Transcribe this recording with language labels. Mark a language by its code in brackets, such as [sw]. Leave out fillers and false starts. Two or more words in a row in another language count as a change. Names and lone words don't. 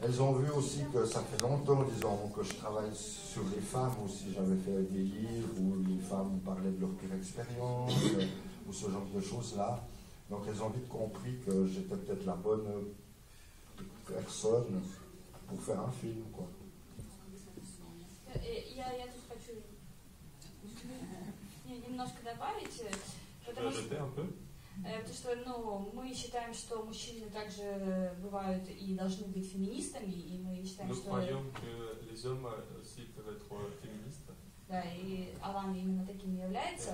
[fr] Elles ont vu aussi que ça fait longtemps, disons, que je travaille sur les femmes aussi. J'avais fait des livres où les femmes parlaient de leur pire expérience ou ce genre de choses-là. Donc elles ont vite compris que j'étais peut-être la bonne personne pour faire un film, quoi. [ru] Я тут хочу немножко добавить, потому что мы считаем, что мужчины также бывают и должны быть феминистами, и мы считаем, что... Да, и Алан именно таким является.